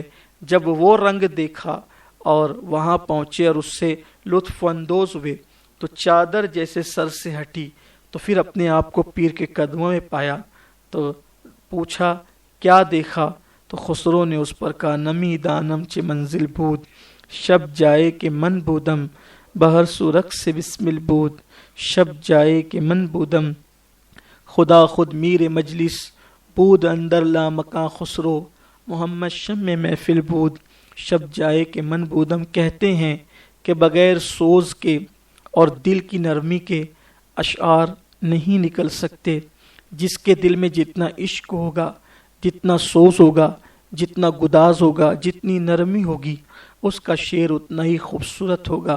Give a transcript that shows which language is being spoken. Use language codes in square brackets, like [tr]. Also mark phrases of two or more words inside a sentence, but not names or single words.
[ur] جب وہ رنگ دیکھا اور وہاں پہنچے اور اس سے لطف اندوز ہوئے تو چادر جیسے سر سے ہٹی، تو پھر اپنے آپ کو پیر کے قدموں میں پایا. تو پوچھا کیا دیکھا؟ تو خسرو نے اس پر کہا [fa] نمی دانم چ منزل بود شب جائے کہ من بودم [ur] بہر سورک سے بسمل بود شب جائے کہ من بودم خدا خود میر مجلس بود اندر لامکاں خسرو محمد شم محفل بود شب جائے کہ من بودم. کہتے ہیں کہ بغیر سوز کے اور دل کی نرمی کے اشعار نہیں نکل سکتے. جس کے دل میں جتنا عشق ہوگا، جتنا سوز ہوگا، جتنا گداز ہوگا، جتنی نرمی ہوگی، اس کا شعر اتنا ہی خوبصورت ہوگا.